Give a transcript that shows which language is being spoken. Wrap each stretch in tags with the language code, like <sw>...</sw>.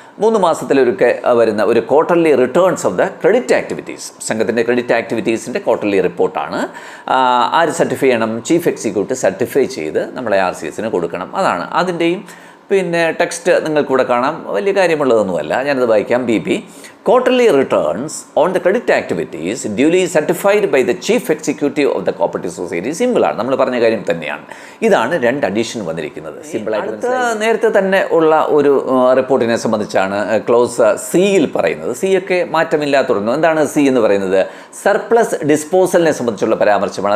<ml>3 മാസത്തിലൊരുക്കെ വരുന്ന ഒരു</ml> <en>Quarterly returns of the credit activities.</en> <ml>സംഘത്തിൻ്റെ ക്രെഡിറ്റ് ആക്ടിവിറ്റീസിൻ്റെ ക്വാർട്ടർലി റിപ്പോർട്ടാണ്. ആര് സർട്ടിഫൈ ചെയ്യണം? ചീഫ് എക്സിക്യൂട്ടീവ് സർട്ടിഫൈ ചെയ്ത് നമ്മളെ RCSന് കൊടുക്കണം. അതാണ് അതിൻ്റെയും പിന്നെ ടെക്സ്റ്റ് നിങ്ങൾക്കൂടെ കാണാം. വലിയ കാര്യമുള്ളതൊന്നുമല്ല, ഞാനത് വായിക്കാം.</ml> <en>BP quarterly returns on the credit activities duly certified by the chief executive of the cooperative society.</en> <ml>സിമ്പിളാണ്, നമ്മൾ പറഞ്ഞ കാര്യം തന്നെയാണ്. ഇതാണ് 2 അഡീഷൻ വന്നിരിക്കുന്നത്. സിമ്പിളായിട്ട് നേരത്തെ തന്നെ ഉള്ള ഒരു റിപ്പോർട്ടിനെ സംബന്ധിച്ചാണ് ക്ലോസ് സിയിൽ പറയുന്നത്. സി ഒക്കെ മാറ്റമില്ലാത്തുടർന്നു. എന്താണ് സി എന്ന് പറയുന്നത്? സർപ്ലസ് ഡിസ്പോസലിനെ സംബന്ധിച്ചുള്ള പരാമർശമാണ്.</ml>